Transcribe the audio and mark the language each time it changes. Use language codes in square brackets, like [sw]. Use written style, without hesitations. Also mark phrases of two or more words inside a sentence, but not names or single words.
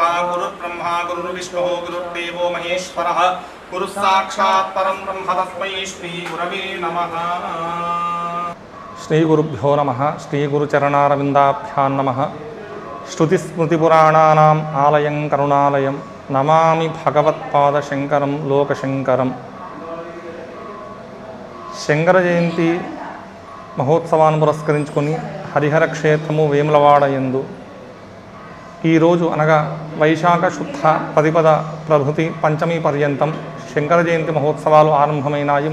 [sa] गुरुर्ब्रह्मा गुरुर्विष्णुः गुरुर्देवो महेश्वरः गुरुः साक्षात् परं ब्रह्म तस्मै श्रीगुरवे नमः। श्रीगुरुभ्यो नमः। श्रीगुरुचरणारविन्दाभ्यां नमः। श्रुतिस्मृतिपुराणानाम् आलयं करुणालयं नमामि भगवत्पादशङ्करं लोकशङ्करं। [te] శంకర జయంతి మహోత్సవాన్ని పురస్కరించుకొని హరిహర క్షేత్రము వేములవాడ యందు ఈరోజు అనగా వైశాఖ శుద్ధ ప్రతిపద ప్రభృతి పంచమి పర్యంతం శంకర జయంతి మహోత్సవాలు ఆరంభమైనాయి.